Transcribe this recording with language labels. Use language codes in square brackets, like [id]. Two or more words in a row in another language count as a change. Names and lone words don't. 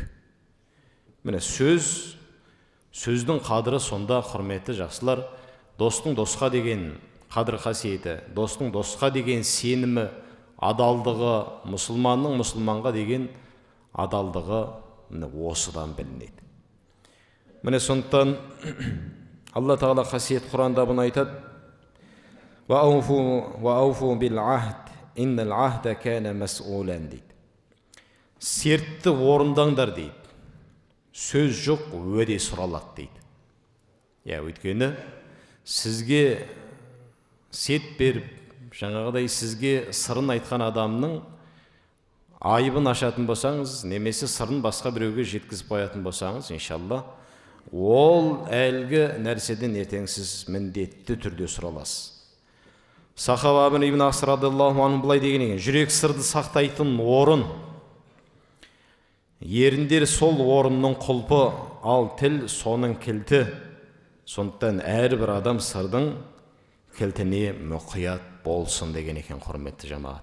[kk] Міне сөздің қадірі сонда, құрметті жақсылар, достың досқа деген қадір қасиеті, достың досқа деген сенімі, адалдығы, мұсылманның мұсылманға деген адалдығы осыдан білінеді. Міне сондықтан Алла Тағала қасиет Құранда бұны айтады: [ar] «وأوفوا بالعهد إن العهد كان مسؤولا» дейді. [kk] Сертті орындаңдар дейді. Сөз жоқ, уәде сұралады дейді. Өйткені сізге сет беріп, жаңағыдай сізге сырын айтқан адамның айыбын ашатын болсаңыз, немесе сырын басқа біреуге жеткізіп қоятын болсаңыз, иншалла, ол әлгі нәрседен ертең сіз міндетті түрде сұраласыз. Сахаба ибн Аср [ar] رضي الله عنه [kk] былай деген екен: жүрек сырды сақтайтын орын, еріндер сол орынның құлпы, ал тіл соның кілті. Сондықтан әрбір адам сырдың кілтіне мұқият болсын деген екен, құрметті жамағат.